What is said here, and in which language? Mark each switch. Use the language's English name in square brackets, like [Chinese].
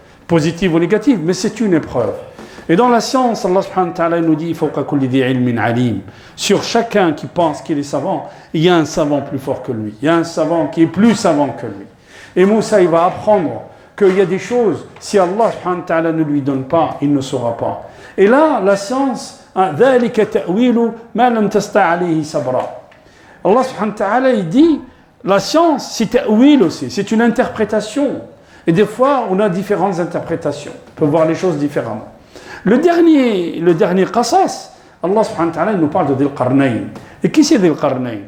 [French] Positive ou négative, mais c'est une épreuve. Et dans la science, Allah subhanahu wa ta'ala nous dit [Arabic] فَوْقَ كُلِّ ذِي عِلْمٍ عَلِيمٍ. [French] Sur chacun qui pense qu'il est savant, il y a un savant plus fort que lui. Il y a un savant qui est plus savant que lui. Et Moussa, il va apprendre qu'il y a des choses, si Allah subhanahu wa ta'ala ne lui donne pas, il ne saura pas. Et là, la science, [Arabic] ذَلِكَ تَأْوِيلُ مَا لَمْ تَسْتَعْ عَلَيْهِ صَبْرًا. [French] Allah subhanahu wa ta'ala, il dit, la science, c'est ta'wil aussi, c'est une interprétation. Et des fois, on a différentes interprétations. On peut voir les choses différemment. Le dernier qasas, Allah subhanahu wa ta'ala, il nous parle de Dhil Qarnayn. Et qui c'est Dhil Qarnayn?